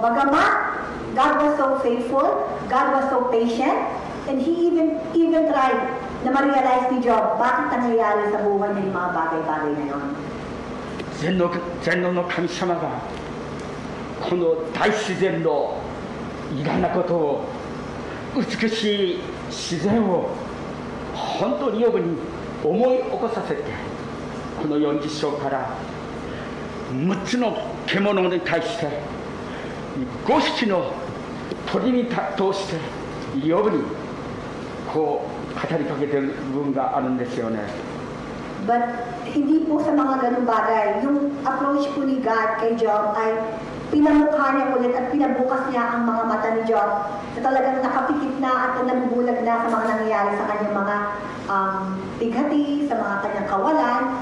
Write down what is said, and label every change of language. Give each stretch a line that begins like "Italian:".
Filipino: Bagamat,
English: God was so faithful, God was so patient, and He even tried
Filipino: na ma-realize ni Job bakit nangyayari sa buhay niya yung mga bagay-bagay na yun.
Japanese: 全能の神様がこの大自然のいろんなことを、美しい自然を本当にヨブに思い起こさせて、この40章から6つの獣に対して5匹の鳥に通してヨブにこう語りかけている部分があるんですよね。
Filipino: But hindi po sa mga ganung bagay. Yung approach po ni God kay Job ay pinamukha niya ulit at pinabukas niya ang mga mata ni Job na talagang nakapikit na at nabubulag na sa mga nangyayari sa kanyang mga bighati, sa mga kanyang kawalan.